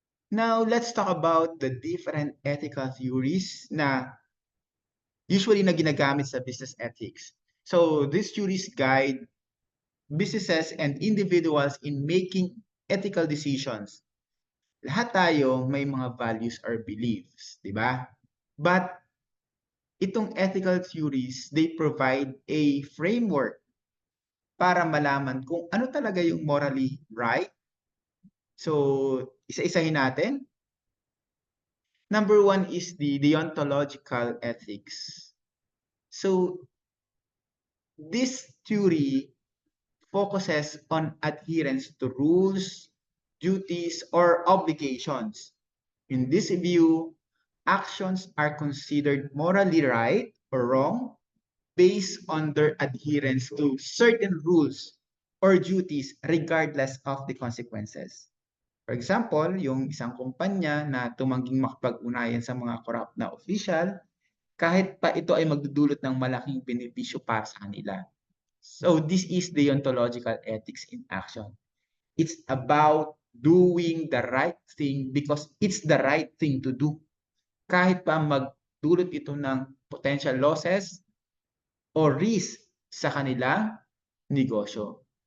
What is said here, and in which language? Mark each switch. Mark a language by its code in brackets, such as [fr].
[en] Now, let's talk about the different ethical theories [tl] na usually na ginagamit sa [en] business ethics. So, these theories guide businesses and individuals in making ethical decisions. [tl] Lahat tayo may mga values or beliefs, di ba? [en] But itong ethical theories, they provide a framework [tl] para malaman kung ano talaga yung [en] morally right. [tl] So, isa-isahin natin. [en] Number one is the deontological ethics. So, this theory focuses on adherence to rules, duties, or obligations. In this view, actions are considered morally right or wrong based on their adherence to certain rules or duties regardless of the consequences. [tl] For example, yung isang kumpanya na tumangging makipag-unayan sa mga corrupt na official, kahit pa ito ay magdudulot ng malaking benepisyo para sa kanila. [en] So this is deontological ethics in action. It's about doing the right thing because it's the right thing to do. [tl] Kahit pa magdulot ito ng [en] potential losses or risk [tl] sa kanilang negosyo.